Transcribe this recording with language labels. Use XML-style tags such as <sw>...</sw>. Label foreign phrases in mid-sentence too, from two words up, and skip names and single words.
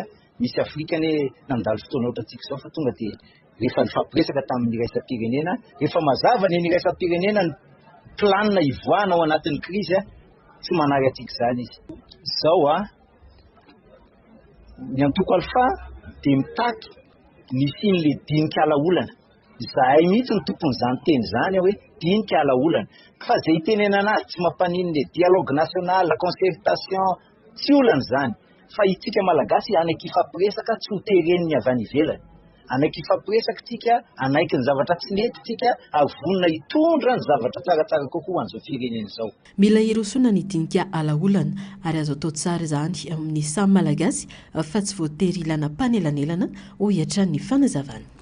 <mg>Misy Afrika nandalo fotoana ohatra antsika izao fa tonga dia rehefa nifampiresaka tamin'ny iraisam-pirenena, rehefa mazava ny iraisam-pirenena ny planina ivoahana ao anatin'ny krizy tsy manary antsika izany izy. Izao ny antoko alfa dia mitaky nisian'le dinika alaolana. Zahay mihitsy ny tompon'izany teny izany hoe dinika alaolana. Fa izay itenenana azy tsy mampanino</mg> <fr>le dialogue national, la concertation,</fr> <mg>tsy olana izany. Fa itsika malagasy anaiky ifampiresaka tsy ho tereniny avy any ivelany. Anaiky ifampiresaka tsika, anaiky ny zavatra tsy mety tsika, avonina hitondra ny zavatra tsaratsara kokoa an'izao firenena izao. Mila hirosona ny dinika alaolana ary azo atao tsara izany amin'ny samy malagasy fa tsy voatery ilana panelanelana ho hiatran'ny fanazavana.</mg>